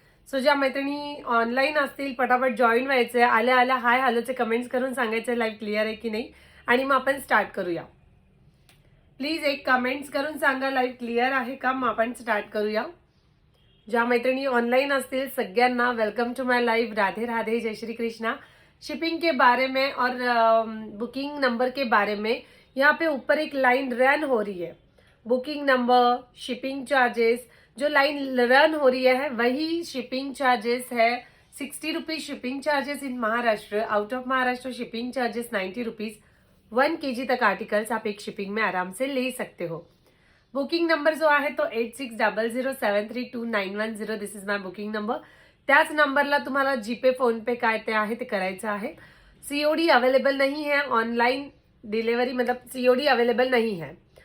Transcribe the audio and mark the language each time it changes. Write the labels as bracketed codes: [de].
[mr] So ज्या मैत्रिणी online असतील पटापट जॉईन व्हायचे. आल्या आल्या हाय हॅलोचे कमेंट्स करून सांगायचे लाईव्ह क्लिअर आहे की नाही, आणि मग आपण स्टार्ट करूया. प्लीज एक कमेंट्स करून सांगा लाईव्ह क्लिअर आहे का, मग आपण स्टार्ट करूया. ज्या मैत्रिणी ऑनलाइन असतील सगळ्यांना [en] Welcome to my live. [mr] Radhe Radhe, Jai Shri Krishna. [hi] शिपिंग के बारे में और बुकिंग नंबर के बारे में यहाँ पे ऊपर एक लाइन रन हो रही है. बुकिंग नंबर, शिपिंग चार्जेस, जो लाइन रन हो रही है वही शिपिंग चार्जेस है. [en] 60 rupees shipping charges in Maharashtra. Out of Maharashtra shipping charges 90 rupees. [hi] 1 kg तक आर्टिकल्स आप एक शिपिंग में आराम से ले सकते हो. [mr] बुकिंग नंबर जो आहे तो 8600732910. [en] This is my booking number. [mr] त्याच नंबरला तुम्हाला जीपे, फोन पे काय ते आहे ते करायचं आहे. [hi] सीओडी अवेलेबल नहीं है. ऑनलाइन डिलीवरी मतलब सीओडी अवेलेबल नहीं है.